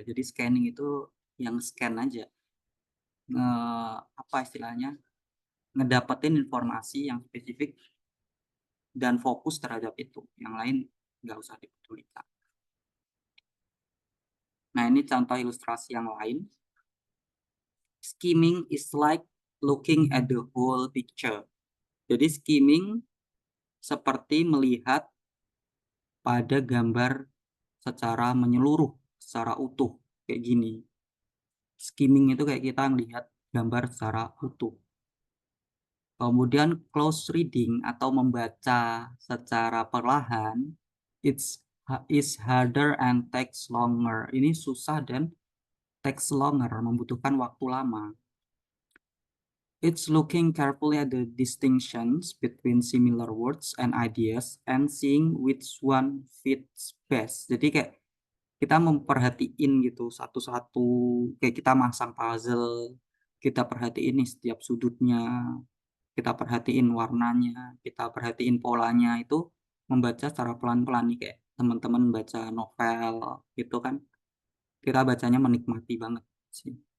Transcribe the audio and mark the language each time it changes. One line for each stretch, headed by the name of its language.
Indonesian: Jadi scanning itu yang scan aja. Nge, apa istilahnya? Ngedapetin informasi yang spesifik dan fokus terhadap itu. Yang lain nggak usah dipedulikan. Nah, ini contoh ilustrasi yang lain.
English: Skimming is like looking at the whole picture.
Indonesian: Jadi skimming seperti melihat pada gambar secara menyeluruh, secara utuh, kayak gini. Skimming itu kayak kita melihat gambar secara utuh. Kemudian close reading atau membaca secara perlahan,
English: is harder and takes longer.
Indonesian: Ini susah dan
English: takes longer,
Indonesian: membutuhkan waktu lama.
English: It's looking carefully at the distinctions between similar words and ideas and seeing which one fits best.
Indonesian: Jadi kayak kita memperhatiin gitu satu-satu, kayak kita masang puzzle, kita perhatiin nih setiap sudutnya, kita perhatiin warnanya, kita perhatiin polanya, itu membaca secara pelan-pelan nih kayak teman-teman baca novel gitu kan, kita bacanya menikmati banget sih.